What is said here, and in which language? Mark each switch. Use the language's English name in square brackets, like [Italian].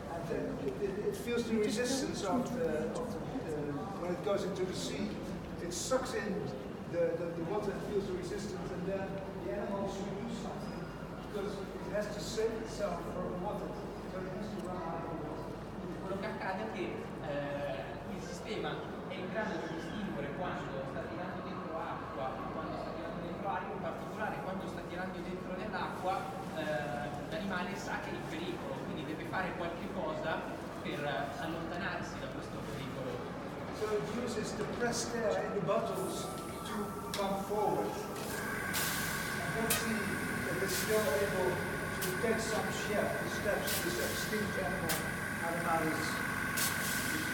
[English] It feels the resistance of when it goes into the sea. It sucks in the water and feels the resistance, and then the animal should do something because it has to save itself from water. So it has to run out of water. [Italian] Quello che accade è che il sistema è in grado di distinguere quando sta tirando dentro acqua e quando sta tirando dentro aria, in particolare quando sta tirando dentro dell'acqua l'animale sa che è in pericolo, quindi deve fare qualche cosa per allontanarsi da questo pericolo. [English] So it uses the pressed air in the bottles to come forward. And let's see if it's still able to take some steps this extinct animal Animalis.